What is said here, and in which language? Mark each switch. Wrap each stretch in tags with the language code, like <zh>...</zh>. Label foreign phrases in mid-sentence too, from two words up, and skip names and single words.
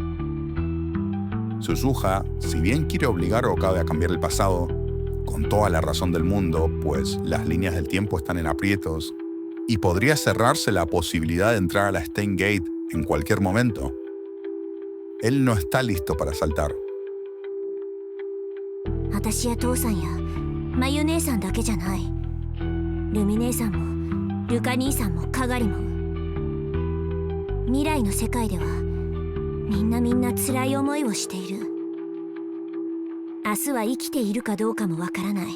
<es>Suzuha, si bien quiere obligar a Okabe a cambiar el pasado, con toda la razón del mundo, pues las líneas del tiempo están en aprietos y podría cerrarse la posibilidad de entrar a la Stein Gate en cualquier momento. Él no está listo para saltar.</es> <ja>私や父さんやマユ姉さんだけじゃない。ルミ姉さんもルカ兄さんもカガリも。未来の世界ではみんな辛い思いをしている。明日は生きているかどうかもわからない。</ja>